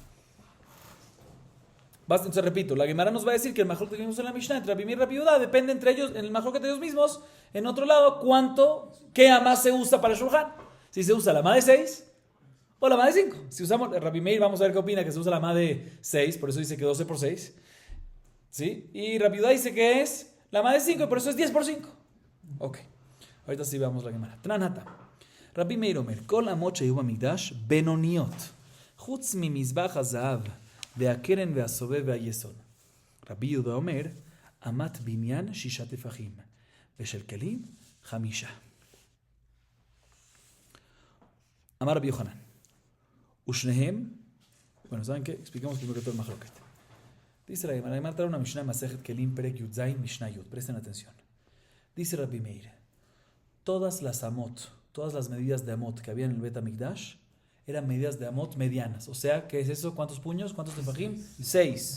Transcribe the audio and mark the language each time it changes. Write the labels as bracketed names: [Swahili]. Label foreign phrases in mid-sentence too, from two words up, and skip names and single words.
[Spanish] Entonces repito, la Gemara nos va a decir que el mahloket que vimos en la Mishnah entre Rabbi Meir y Rabbi Yehuda depende entre ellos, en el mahloket de ellos mismos, en otro lado, qué amá se usa para el shulchan. Si se usa la amá de 6 o la amá de 5. Si usamos Rabbi Meir, vamos a ver qué opina, que se usa la amá de 6, por eso dice que 12 por 6. ¿Sí? Y Rabbi Yehuda dice que es la amá de 5 y por eso es 10 por 5. Ok. Ahorita sí veamos la Gemara. [Hebrew] תניא. רבי מאיר אומר, כל אמות שהיו במקדש בינוניות, חוץ ממזבח הזהב, והקרן והסובב והיסוד. רבי יהודה אומר, אמת בנין ששה טפחים, ושל כלים חמשה. אמר רבי יוחנן. ושניהם. [Spanish] Bueno, ¿saben qué? Expliquemos primero que todo el mahloket. Dice la Gemara trae una Mishnah [Hebrew] מסכת כלים פרק יוד זין משנה יוד. [Spanish] Presten atención. Dice Rabbi Meir, todas las medidas de amot que había en el Bet HaMikdash eran medidas de amot medianas. O sea, ¿qué es eso? ¿Cuántos puños? ¿Cuántos tefajim? 6.